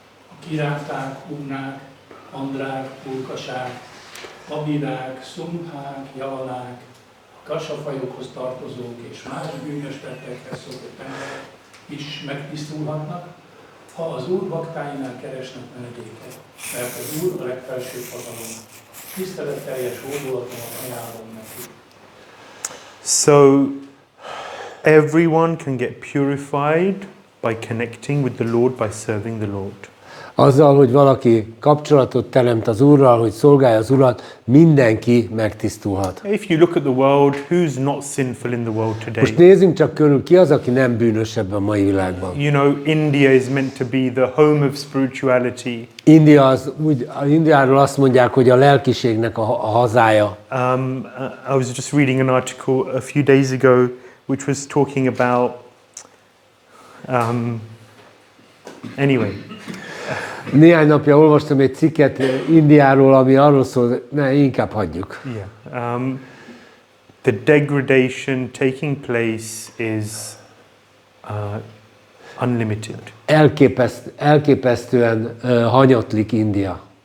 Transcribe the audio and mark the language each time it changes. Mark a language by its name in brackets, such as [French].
[Hungarian] A kiráták, húnák, andrák, pulkasák, abidák, szumhák, javalák, kasafajokhoz tartozók és más bűnös tettekhez szokott emberek is megtisztulhatnak, ha az Úr baktáinál keresnek menedéket, mert az Úr a legfelsőbb hatalom. Tiszteletteljes hódolatomat ajánlom neki. [English] So, everyone can get purified by connecting with the Lord, by serving the Lord. [Hungarian] Azzal, hogy valaki kapcsolatot teremt az Úrral, hogy szolgálja az Urat, mindenki megtisztulhat. [English] If you look at the world, who's not sinful in the world today? [Hungarian] Most nézzünk csak körül, ki az, aki nem bűnös ebben a mai világban. [English] You know, India is meant to be the home of spirituality. [Hungarian] Indiáról azt mondják, hogy a lelkiségnek a hazája. [English] I was just reading an article a few days ago which was talking about anyway. [Hungarian] Néhány napja olvastam egy cikket Indiáról, ami arról szól, inkább hagyjuk. Yeah. [English] The degradation taking place is unlimited. [Hungarian] Elképesztően hanyatlik India.